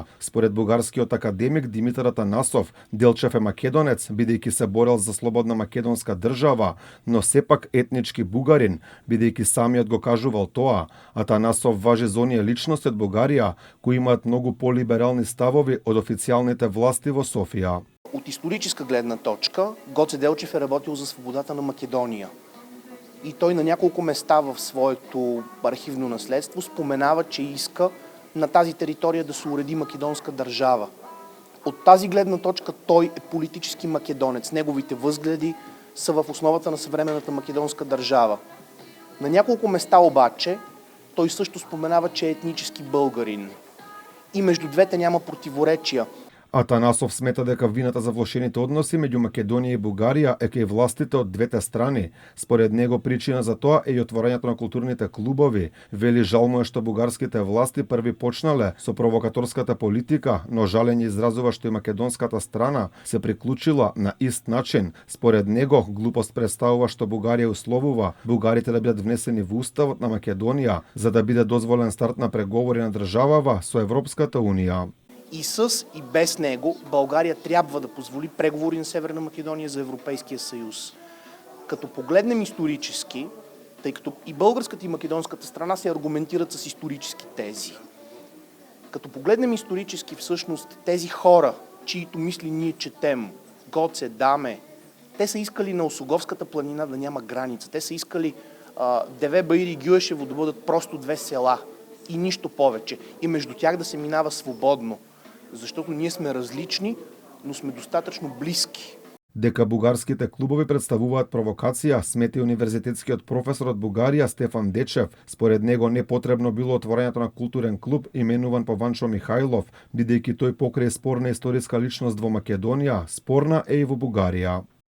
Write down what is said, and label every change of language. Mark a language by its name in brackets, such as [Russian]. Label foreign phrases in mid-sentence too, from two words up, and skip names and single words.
[Macedonian] Според бугарскиот академик Димитар Атанасов, Делчев е македонец бидејќи се борел за слободна македонска држава, но сепак етнички бугарин бидејќи самиот го кажувал тоа. Атанасов важи за оние личности од Бугарија кои имаат многу полиберални ставови од официјалните власти во Софија. [Bulgarian] От историческа гледна точка, Гоце Делчев е работил за свободата на Македония. И той на няколко места в своето архивно наследство споменава, че иска на тази територия да се уреди македонска държава. От тази гледна точка той е политически македонец. Неговите възгледи са в основата на съвременната македонска държава. На няколко места обаче той също споменава, че е етнически българин. И между двете няма противоречия. [Macedonian] Атанасов смета дека вината за влошените односи меѓу Македонија и Бугарија е кај властите од двете страни. Според него причина за тоа е и отворањето на културните клубови. Вели жал му е што бугарските власти први почнале со провокаторската политика, но жалење изразува што и македонската страна се приклучила на ист начин. Според него глупост представува што Бугарија условува бугарите да бидат внесени во уставот на Македонија за да биде дозволен старт на преговори на државава со Европската Унија. [Bulgarian] И с и без него България трябва да позволи преговори на Северна Македония за Европейския съюз. Като погледнем исторически, тъй като и българската и македонската страна се аргументират с исторически тези. Като погледнем исторически всъщност тези хора, чието мисли ние четем, Гоце, Даме, те са искали на Осоговската планина да няма граница. Те са искали Деве-Баир и Гюешево да бъдат просто две села и нищо повече. И между тях да се минава свободно. Защото ние сме различни, но сме достатъчно близки. [Macedonian] Дека бугарските клубови представуваат провокација, смета и универзитетскиот професор од Бугарија Стефан Дечев. Според него не потребно било отворањето на културен клуб именуван по Ванчо Михајлов, бидејќи тој покрај спорна историска личност во Македонија, спорна е и во Бугарија.